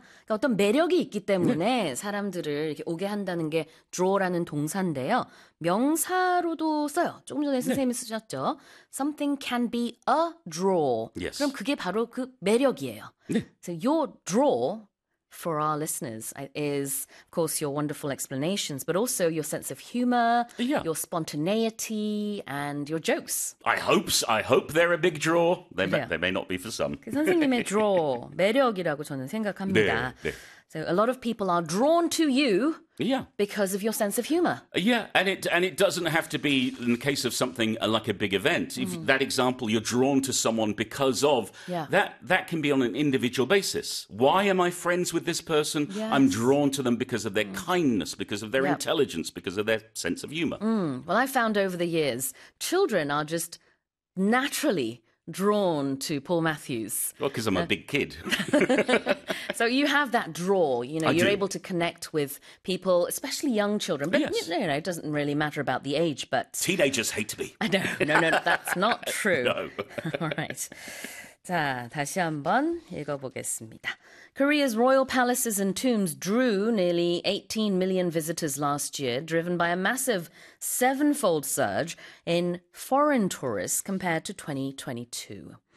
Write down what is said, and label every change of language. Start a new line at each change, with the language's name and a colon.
Korean: 그러니까 어떤 매력이 있기 때문에 사람들을 이렇게 오게 한다는 게 draw라는 동사인데요. 명사로도 써요. 조금 전에 선생님이 쓰셨죠.
English: Something can be a draw.
Korean: 그럼
English: Yes.
Korean: 그게 바로 그 매력이에요.
English: So your draw for our listeners is, of course, your wonderful explanations, but also your sense of humor, Yeah. your spontaneity, and your jokes. I hope they're a big draw.
Korean: 그래요.
English: They may not be for some.
Korean: 그 선생님의 draw, 매력이라고 저는 생각합니다. 네.
English: So a lot of people are drawn to you Yeah. because of your sense of humor. Yeah, and it doesn't have to be in the case of something like a big event. If that example, you're drawn to someone because of Yeah. that can be on an individual basis. Why am I friends with this person? I'm Yes. drawn to them because of their kindness, because of their Yep. intelligence, because of their sense of humor. Well, I found over the years, children are just naturally drawn to Paul Matthews. Well, because I'm a big kid. So you have that draw, I you're able do. to connect with people, especially young children. But Yes. it doesn't really matter about the age, but Teenagers hate to be. I know, no, that's not true. No. All right.
Korean: 자, 다시 한번 읽어보겠습니다.
English: Korea's royal palaces and tombs drew nearly 18 million visitors last year, driven by a massive sevenfold surge in foreign tourists compared to 2022.